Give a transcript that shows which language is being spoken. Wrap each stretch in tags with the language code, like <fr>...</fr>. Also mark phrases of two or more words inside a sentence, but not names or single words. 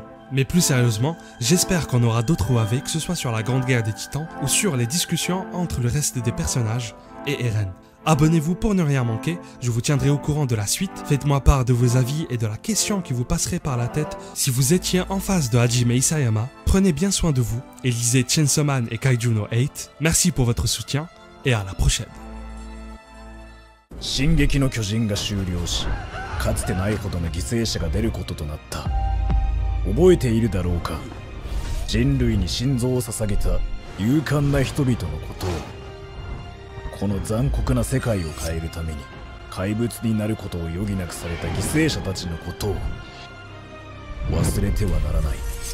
<fr>Mais plus sérieusement, j'espère qu'on aura d'autres OAV, que ce soit sur la Grande Guerre des Titans ou sur les discussions entre le reste des personnages et Eren. Abonnez-vous pour ne rien manquer, je vous tiendrai au courant de la suite. Faites-moi part de vos avis et de la question qui vous passerait par la tête si vous étiez en face de Hajime Isayama. Prenez bien soin de vous et lisez Chainsaw Man et Kaiju no 8. Merci pour votre soutien et à la prochaine.</fr> <ja>進撃の巨人が終了し、かつてないほどの犠牲者が出ることとなった。覚えているだろうか。人類に心臓を捧げた勇敢な人々のことを。この残酷な世界を変えるために怪物になることを余儀なくされた犠牲者たちのことを忘れてはならない。</ja>